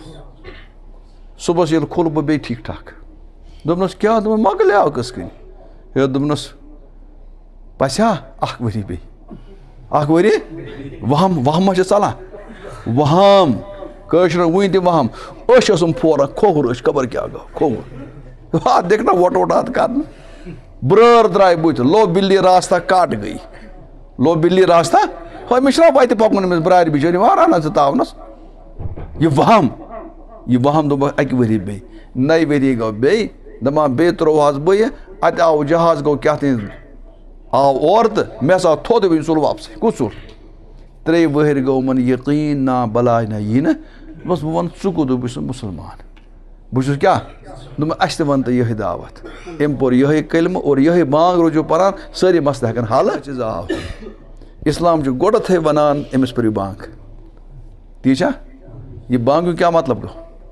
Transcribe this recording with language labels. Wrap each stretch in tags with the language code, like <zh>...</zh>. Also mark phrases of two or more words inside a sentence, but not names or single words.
<ks>صُبحس ییٚلہِ کھوٚل بہٕ بیٚیہِ ٹھیٖک ٹھاک دوٚپنَس کیٛاہ دوٚپُن مۄکلیو کِتھ کٔنۍ ہے دوٚپنَس پژھیٛا اکھ ؤری بیٚیہِ اکھ ؤری وہم ما چھِ ژلان وہم کٲشرٮ۪ن وٕنہِ تہِ وہم أچھ ٲسٕم پھوران کھوٚہُر أچھ خبر کیٛاہ گوٚو کھوٚہُر اَتھ دِکھ نا وۄٹھ اَتھ کرنہٕ برٲر درٛاے بٕتھِ لو</ks> <ur>بِلی راستہ کٹ گٔے</ur> <ks>لو بِلی راستہ ہو مےٚ چھُنہ وتہِ پکُن أمِس برارِ بِچٲرۍ یِوان رنان ژٕ تاونس یہِ وہم دوٚپُکھ اکہِ ؤری بیٚیہِ نَیہِ ؤری گوٚو بیٚیہِ دپان بیٚیہِ ترٛووہس بہٕ یہِ اتہِ آو جہاز گوٚو کیٛاہ تانۍ آو اورٕ تہٕ مےٚ ہسا تھوٚد وۄنۍ ژوٚل واپسٕے کُس ژوٚل 3 ؤہٕرۍ گوٚو یِمن یقیٖن نا بلاے نہ یی نہٕ دوٚپمَس بہٕ وَنہٕ ژٕ کوٚت بہٕ چھُس مُسلمان بہٕ چھُس کیٛاہ دوٚپمَس اَسہِ تہِ وَن تہٕ یِہے دعوت أمۍ پوٚر یِہے کلمہٕ اور یِہے بانٛگ روٗزِو پران سٲری مسلہٕ ہٮ۪کن حل چیٖز آو اسلام چھُ گۄڈٕتھٕے ونان أمِس پٔرِو بانٛگ ٹھیٖک چھا یہِ بانٛگُک کیٛاہ مطلب گوٚو</ks>